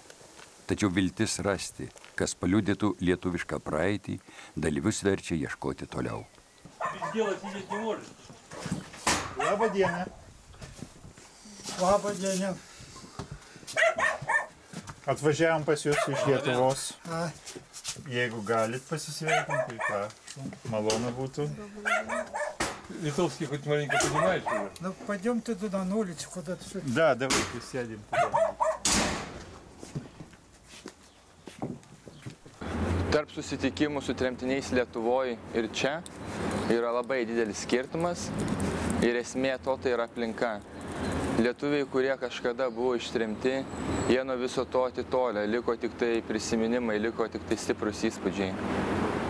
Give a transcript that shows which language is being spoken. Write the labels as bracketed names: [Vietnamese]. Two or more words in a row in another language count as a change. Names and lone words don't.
[Lithuanian] Tačiau viltis rasti, kas paliudytų lietuvišką praeitį, dalyvius verčia ieškoti toliau. Labą dieną. Labą dieną. Atvažiavom pas jūs iš Lietuvos. Jeigu galit pasisveikinti, tai ką, malonu būtų. [Russian] Литовский хоть маленько понимаешь уже? Ну, пойдемте туда на улицу, куда-то. Да, давайте сядем туда. [Lithuanian] Tarp susitikimų su tremtiniais Lietuvoje ir čia yra labai didelis skirtumas ir esmė to tai yra aplinka. Lietuviai, kurie kažkada buvo ištremti, jie nuo viso to atitolę, liko tik tai prisiminimai, liko tik tai stiprus įspūdžiai.